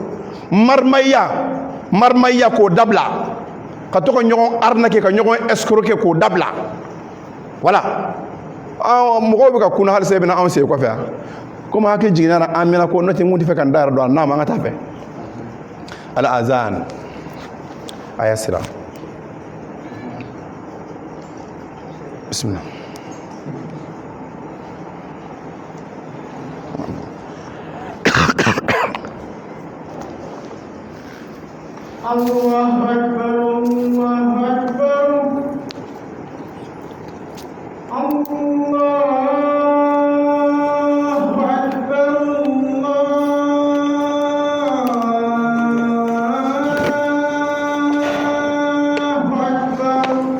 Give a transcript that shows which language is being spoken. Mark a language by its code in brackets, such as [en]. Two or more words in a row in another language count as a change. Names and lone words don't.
[bm] marimaya k'o dabila ka to ka ɲɔgɔn arnaquer ka ɲɔgɔn escroquer k'o dabila voilà mɔgɔw bɛ ka kunna halisa i bɛna anw sen kɔfɛ yan komi hakili jiginna na an mɛna ko n'o tɛ n kun tɛ fɛ ka n da yɛrɛ don a n'a ma an ka taa fɛ al azan a y'a sira bisimila [ar] الله أكبر، الله أكبر، الله أكبر، الله أكبر.